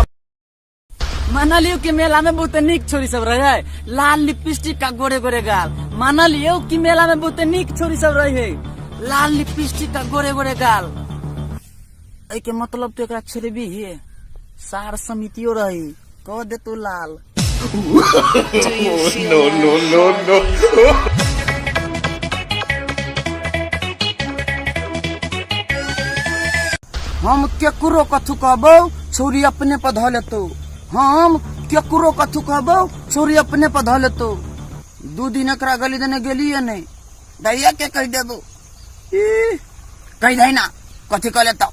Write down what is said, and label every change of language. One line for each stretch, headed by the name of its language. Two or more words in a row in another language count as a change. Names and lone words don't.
Maithili: मानलियो कि मेला में बहुत निक छोरी सब रहे है लाल लिपस्टिक का गोरे गोरे गाल मानलियो कि मेला में बहुत निक छोरी सब रहे है लाल लिपस्टिक का गोरे गोरे गाल ऐ के मतलब तो एकरा छेड़बी है सार समितियो रही कह दे तू लाल
English: no no no no
Maithili: हम केकरो कथु कहबो छोरी अपने पर ध लेतो हम केकरो कथु कहबो छोरी अपने पर ध लेतो 2 दिन एकरा गली देने गेलिए नहीं दैया के कह देबो कह दे ना कथी कह लेता